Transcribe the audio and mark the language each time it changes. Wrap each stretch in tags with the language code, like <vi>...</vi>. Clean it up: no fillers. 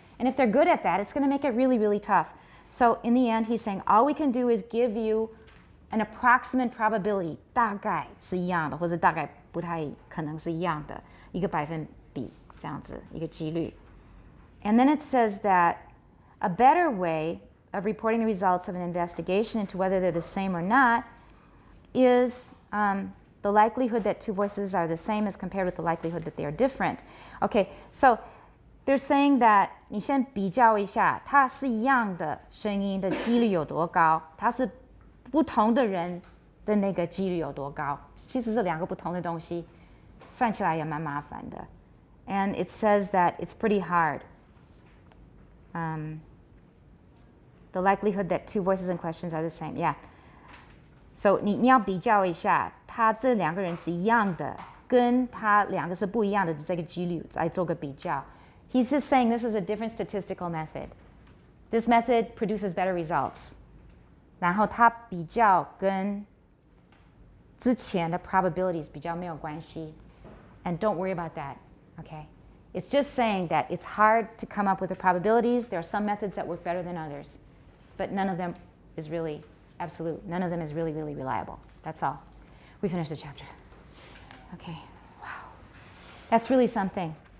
<en>And if they're good at that, it's going to make it really, really tough. So in the end, he's saying all we can do is give you an approximate probability,</en> <zh>大概是一样的，或者大概不太可能是一样的，一个百分比这样子，一个几率。</zh> <en>And then it says that a better way of reporting the results of an investigation into whether they're the same or not is the likelihood that two voices are the same as compared with the likelihood that they are different. Okay, so they're saying that</en> <zh>你先比较一下，它是一样的声音的几率有多高，它是不同的人的那个几率有多高。其实是两个不同的东西，算起来也蛮麻烦的。</zh> <en>And it says that it's pretty hard. The likelihood that two voices in questions are the same. Yeah.</en> <zh>So 你要比较一下，他这两个人是一样的，跟他两个是不一样的这个几率来做个比较。</zh> <en>He's just saying this is a different statistical method. This method produces better results.</en> <zh>然后它比较跟之前的 probabilities 比较没有关系。</zh> <en>And don't worry about that, okay? It's just saying that it's hard to come up with the probabilities. There are some methods that work better than others. But none of them is really absolute. None of them is really, really reliable. That's all. We finished the chapter. Okay, wow. That's really something.</en>